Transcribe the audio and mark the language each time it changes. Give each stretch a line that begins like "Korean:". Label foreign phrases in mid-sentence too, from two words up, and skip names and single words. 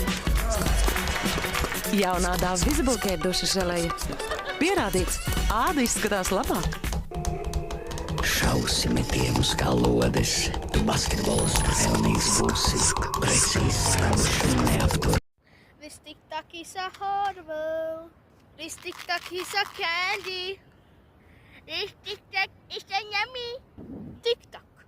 Latvian: Jaunā Dove Visible Care duša želeja. Pierādīts, āda izskatās labāk. Šausi metienus kā lodes, tu basketbols pelnījis būsi, precīzi skauši neaptur.
English: This TikTok is a horrible. This TikTok is a candy. This TikTok is a yummy. TikTok.